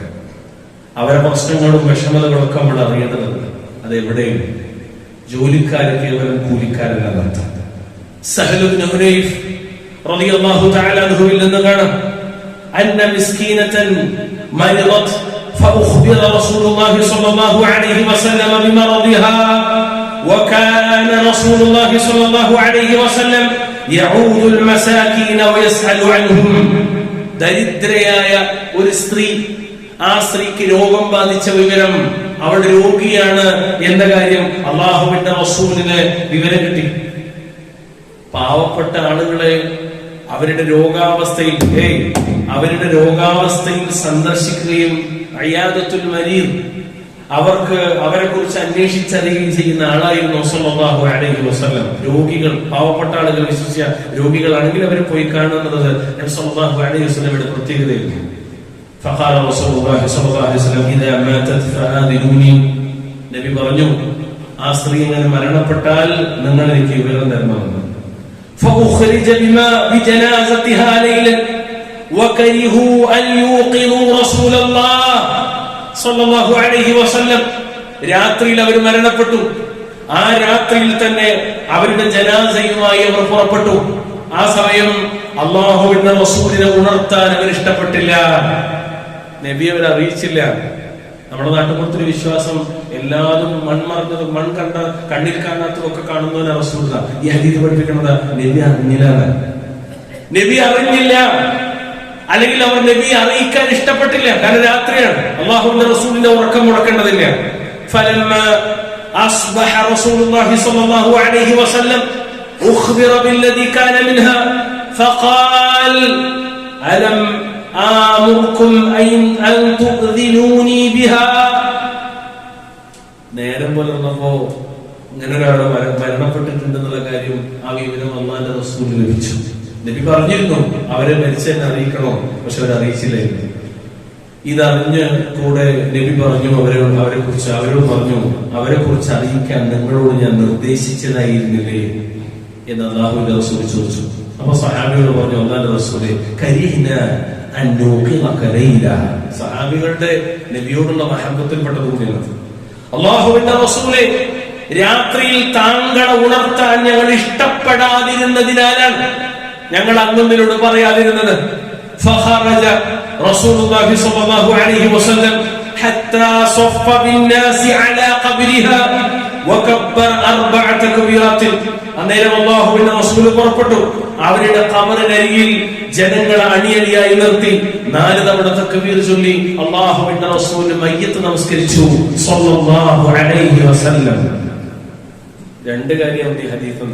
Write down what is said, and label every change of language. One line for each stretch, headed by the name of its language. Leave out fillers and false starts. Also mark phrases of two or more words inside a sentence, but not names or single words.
Malayalam: അവരുടെ പ്രശ്നങ്ങളും വിഷമതകളൊക്കെ നമ്മൾ അറിയേണ്ടതുണ്ട്. അതെവിടെയും ജോലിക്കാര് കേവലം കൂലിക്കാരല്ല എന്നർത്ഥം. സഹൽ ഇബ്നു ഹുനൈഫ് റളിയല്ലാഹു തആല അൻഹുവിൽ നിന്ന് കാണാം,
Arabic: أن مسكينة مرضت فأخبر رسول الله صلى الله عليه وسلم بمرضها وكان رسول الله صلى الله عليه وسلم يعود المساكين ويسأل عنهم.
Malayalam: ദരിദ്രയായ ഒരു സ്ത്രീ, ആ സ്ത്രീക്ക് രോഗം ബാധിച്ച വിവരം, അവളുടെ രോഗിയാണ് എന്ന കാര്യം അല്ലാഹുവിന്റെ റസൂലിന് വിവരം കിട്ടി. പാവപ്പെട്ട ആളുകളെ അവരുടെ രോഗാവസ്ഥയിൽ സന്ദർശിക്കുകയും
Arabic: عيادة المريض,
Malayalam: അവരെ കുറിച്ച് അന്വേഷിച്ചറിയുകയും ചെയ്യുന്ന ആളായിരുന്നു
Arabic: صلى الله عليه وسلم.
Malayalam: രോഗികൾ, പാവപ്പെട്ട ആളുകൾ, വിശ്വസിച്ച രോഗികളാണെങ്കിൽ അവരെ പോയി കാണുന്നത് നബി
Arabic: صلى الله عليه
Malayalam: വസല്ലമയുടെ പ്രത്യേകതയായിരുന്നു.
Arabic: فقال رسول الله صلى الله عليه وسلم اذا ماتت فآذنوني.
Malayalam: നബി പറഞ്ഞു, ആ സ്ത്രീ അങ്ങനെ മരണപ്പെട്ടാൽ നിങ്ങൾ എനിക്ക് വിവരം തരണമെന്ന്.
Arabic: فأخرج بجنازتها ليلا وكرهوا أن يوقظوا رسول الله صلى الله عليه وسلم.
Malayalam: രാത്രിയിൽ അവർ മരണപ്പെട്ടു. ആ രാത്രിയിൽ തന്നെ അവരുടെ ജനാസയുമായി അവർ പുറപ്പെട്ടു. ആ സമയം അല്ലാഹുവിന്റെ റസൂലിനെ ഉണർത്താൻ അവർ ഇഷ്ടപ്പെട്ടില്ല. നബി അവരെ അറിയിച്ചില്ല. നമ്മുടെ നാട്ടുപുറത്തൊരു വിശ്വാസം, എല്ലാതും മൺമറഞ്ഞതും കണ്ണിൽ കാണാത്തതും ഒക്കെ കാണുന്നവനെ റസൂലുള്ള. ഈ ഹദീസ് പഠിപ്പിക്കുന്നത് നബി അറിഞ്ഞില്ല, അല്ലെങ്കിൽ അവർ നബി അറിയിക്കാൻ ഇഷ്ടപ്പെട്ടില്ല. കാരണം രാത്രിയാണ്, അല്ലാഹുവിന്റെ റസൂലിന്റെ ഉറക്കം മുടക്കേണ്ടതില്ല.
Arabic: فلما أصبح رسول الله صلى الله عليه وسلم أخبر بالذي كان منها فقال ألم آمركم أن تؤذنوني بها.
Malayalam: നേരം പുലർന്നപ്പോ ഇങ്ങനെ ഒരാൾ മരണപ്പെട്ടിട്ടുണ്ടെന്നുള്ള കാര്യം, ആ വിവരം അല്ലാഹുവിന്റെ റസൂലിന് ലഭിച്ചു. നബി പറഞ്ഞിരുന്നു അവരെ മരിച്ചെന്നെ അറിയിക്കണോ, പക്ഷെ അവരറിയിച്ചില്ലായിരുന്നു. ഇതറിഞ്ഞ് കൂടെ നബി പറഞ്ഞു അവരോട് പറഞ്ഞു, അവരെ കുറിച്ച് അറിയിക്കാൻ നിങ്ങളോട് ഞാൻ നിർദ്ദേശിച്ചതായിരുന്നില്ലേ എന്ന് അല്ലാഹുവിന്റെ റസൂൽ ചോദിച്ചു. അപ്പൊ സഹാബിയോട് പറഞ്ഞു, അല്ലാഹുവിന്റെ റസൂലേ,
Arabic: كرهنا أن نوقظك ليلا.
Malayalam: സഹാബികളുടെ നബിയോടുള്ള മഹബത്തിൽപ്പെട്ടത് കൂടിയാണ്. അല്ലാഹുവിന്റെ റസൂലേ, രാത്രിയിൽ താങ്കളെ ഉണർത്താൻ ഞങ്ങൾ ഇഷ്ടപ്പെടാതിരുന്നതിനാലാണ് ഞങ്ങൾ അങ്ങൊന്നിനോട് പറയാതിരുന്നത്.
Arabic: فخرج رسول الله صلى الله عليه وسلم حتى صف بالناس على قبرها وكبر 4 تكبيرات.
Malayalam: അന്നേരം അല്ലാഹുവിന്റെ റസൂൽ പുറപ്പെട്ടു. അവരുടെ ഖബറിനരികിൽ ജനങ്ങളെ അണിയണിയായി നിർത്തി 4 തവണ തക്ബീർ ചൊല്ലി അല്ലാഹുവിന്റെ റസൂൽ മയ്യത്ത് നമസ്കരിച്ചു
Arabic: صلى الله عليه وسلم.
Malayalam: 2 കാര്യം ഈ ഹദീസിൽ.